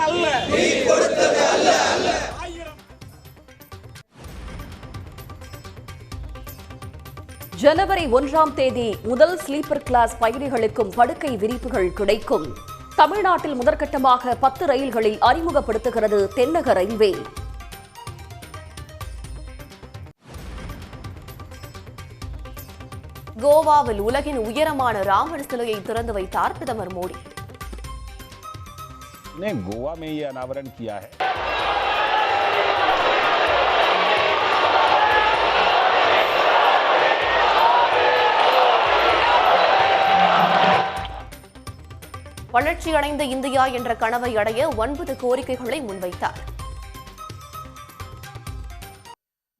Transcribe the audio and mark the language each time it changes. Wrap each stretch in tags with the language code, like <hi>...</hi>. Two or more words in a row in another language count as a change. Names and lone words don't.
<ta>ஜனவரி 1ஆம் தேதி முதல் ஸ்லீப்பர் கிளாஸ் பயணிகளுக்கும் படுக்கை விரிப்புகள் கிடைக்கும். தமிழ்நாட்டில் முதற்கட்டமாக 10 ரயில்களில் அறிமுகப்படுத்துகிறது தென்னக ரயில்வே. கோவாவில் உலகின் உயரமான ராமர் சிலையை திறந்து வைத்தார் பிரதமர் மோடி.</ta> <hi>गोवा में ये अनावरण किया है.</hi> <ta>வளர்ச்சியடைந்த இந்தியா என்ற கனவை அடைய 9 கோரிக்கைகளை முன்வைத்தார்.</ta>